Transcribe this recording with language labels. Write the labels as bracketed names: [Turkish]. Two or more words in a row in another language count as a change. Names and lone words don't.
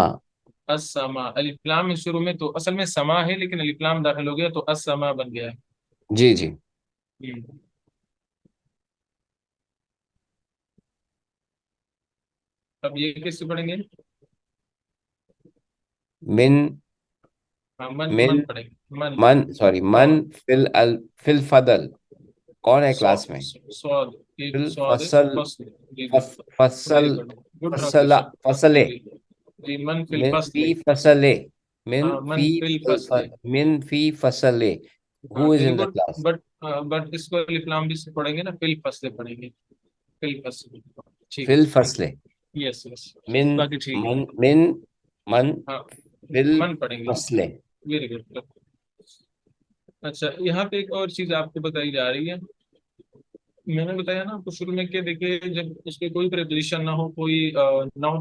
[Urdu] السما، الف لام میں شروع میں تو اصل میں سما ہے، لیکن الف لام داخل ہو گیا تو السما بن گیا ہے۔ جی جی. اب یہ کس سے پڑھیں گے؟ من ہاں، من من من پڑھیں گے، من، من سوری من سواد، [Arabic] فی الفضل. [Urdu] کون ہے کلاس سواد، میں؟ سواد، فی یہ سواد ہے، الفصل. فصل، جی جی، فصل. [English] ویری گڈ، گڈ [Urdu] فصل ٹرانسلیشن، فصل. جی، جی، [Arabic] من فی من الفصل، فی فصل. من [Urdu] ہاں، من [Arabic] فی فی الفصل، من فی فصل. [Urdu] ہاں [English] Who is ویری in the گڈ، class? [Urdu] بٹ اس کو الف لام بھی سے پڑھیں گے نا، [Arabic] فی الفصل [Urdu] پڑھیں گے، [Arabic] فی الفصل، [Urdu] ٹھیک فی ہے، الفصل. [English] یس یس، [Urdu] من باقی ٹھیک ہے، من ہاں، فی من پڑھیں گے، الفصل. [English] ویری گڈ۔ [Urdu] اچھا، یہاں پہ ایک اور چیز آپ کو بتائی جا رہی ہے، میں نے بتایا نا آپ کو شروع میں کہ دیکھیے، جب اس پہ کوئی پریپوزیشن نہ ہو، کوئی ناؤن